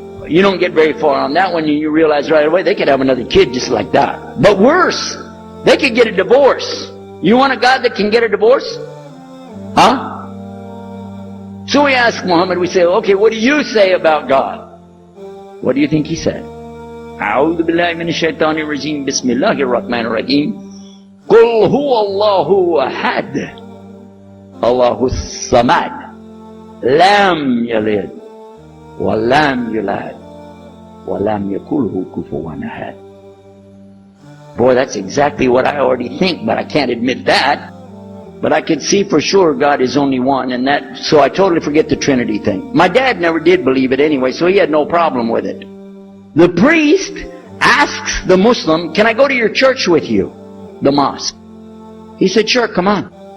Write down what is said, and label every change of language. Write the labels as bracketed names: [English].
[English] You don't get very far on that one, and you realize right away they could have another kid just like that. But worse, they could get a divorce. You want a God that can get a divorce? Huh? So we ask Muhammad, we say, okay, what do you say about God? What do you think he said? [Arabic] أعوذ بالله من الشيطان الرجيم بسم الله الرحمن الرحيم قل هو الله أحد الله الصمد لم يلد ولم يولد ولم يكن له كفوا أحد. [English] Boy, that's exactly what I already think, but I can't admit that. But I can see for sure God is only one, and that, so I totally forget the Trinity thing. My dad never did believe it anyway, so he had no problem with it. The priest asks the Muslim, can I go to your church with you? The mosque. He said, sure, come on.